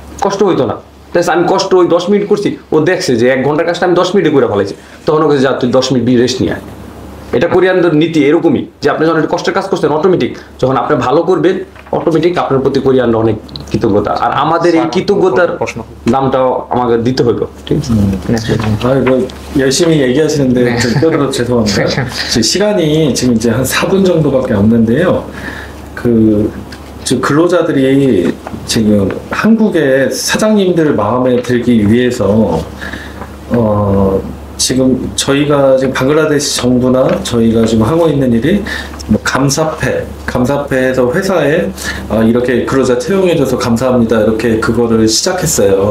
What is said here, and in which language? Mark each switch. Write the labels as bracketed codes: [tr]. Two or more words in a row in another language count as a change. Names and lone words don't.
[bn] আমি কষ্ট ওই 10 মিনিট করছি, ও দেখছে যে 1 ঘন্টার কাজটা আমি 10 মিনিটে করে ফেলেছি, তখন ওকে যা তুই 10 মিনিট রেস্ট নিয়ে আয়। এটা কোরিয়ানদের নীতি এরকমই, যে আপনি যখন কষ্টের কাজ করছেন, অটোমেটিক যখন আপনি ভালো করবেন, অটোমেটিক আপনার প্রতি কোরিয়ানরা অনেক কৃতজ্ঞতা। আর আমাদের এই কৃতজ্ঞতার দামটাও আমাকে দিতে হইব, ঠিক আছে? [ko] 열심히 얘기하시는데 좀 떠들어 죄송합니다. 시간이 지금 이제 한 4분 정도밖에 없는데요. 그 근로자들이 지금 한국의 사장님들 마음에 들기 위해서 지금 저희가 지금 방글라데시 정부나 저희가 지금 하고 있는 일이 뭐 감사패에서 회사에 이렇게 근로자 채용해줘서 감사합니다 이렇게 그거를 시작했어요.